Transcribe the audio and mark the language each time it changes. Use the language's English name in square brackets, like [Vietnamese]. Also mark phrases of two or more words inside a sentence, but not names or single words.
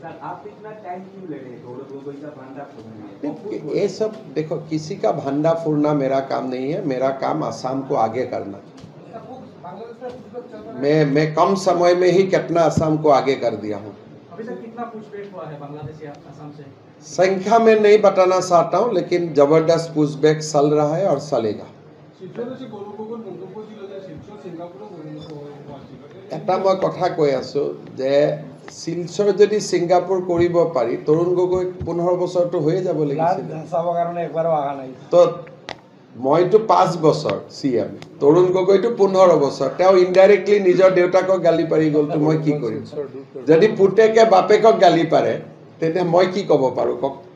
[Hindi] ये सब देखो, किसी का भंडा फोड़ना मेरा काम नहीं है, मेरा काम असम को आगे करना। मैं कम समय में ही कितना असम को आगे कर दिया हूँ। अभी तक कितना पूछपेछ हुआ है बांग्लादेशी असम से? संख्या में नहीं बताना चाहता हूँ, लेकिन जबरदस्त पूछबैछ चल रहा है और चलेगा। [Assamese] এটা মই কথা কৈ আছো যে শিলচৰ যদি ছিংগাপুৰ কৰিব পাৰি তৰুণ গগৈ 15 বছৰটো হৈ যাব লাগিছিল তো মইতো 5 বছৰ CM তৰুণ গগৈটো 15 বছৰ তেওঁ ইনডাইৰেক্টলি নিজৰ দেউতাকক গালি পাৰি গ'লতো মই কি কৰিম যদি পুতেকে বাপেকক গালি পাৰে তেনে মই কি ক'ব পাৰো কক